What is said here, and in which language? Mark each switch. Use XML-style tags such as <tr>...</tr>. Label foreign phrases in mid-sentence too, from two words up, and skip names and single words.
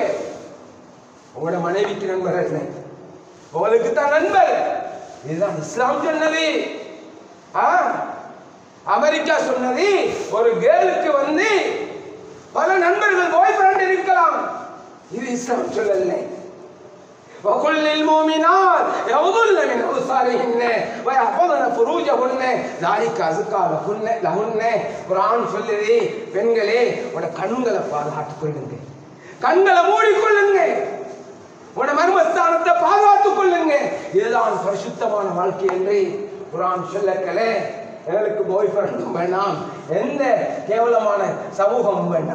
<ta>உங்களோட மனைவிக்கு நண்பர் இல்லை, உங்களுக்கு தான் நண்பர். இதுதான் இஸ்லாம் சொன்னது. அமெரிக்கா சொன்னது ஒரு கேர்ளுக்கு வந்து பல நண்பர்கள்</ta> <en>boy friend</en> <ta>இருக்கலாம். இது இஸ்லாம் சொல்லல.</ta> <ar>وَقُلْ لِلْمُؤْمِنَاتِ يَغْضُضْنَ مِنْ أَبْصَارِهِنَّ وَيَحْفَظْنَ فُرُوجَهُنَّ ذَلِكَ أَزْكَىٰ لَهُنَّ.</ar> <ta>குர்ஆன் சொல்லுது, பெண்களே உட கண்களை பாதுகாத்துக் கொள்ளுங்க, கண்களை மூடிக்கொள்ளுங்க, உட மர்மஸ்தானத்தை பாதுகாத்துக் கொள்ளுங்க. இதுதான் பரிசுத்தமான வாழ்க்கை என்று குர்ஆன் சொல்லக்கலே. எங்களுக்கு</ta> <en>boy friend</en> <ta>வேண்டாம், எந்த கேவலமான சமூகமும் வேண்டாம்.</ta>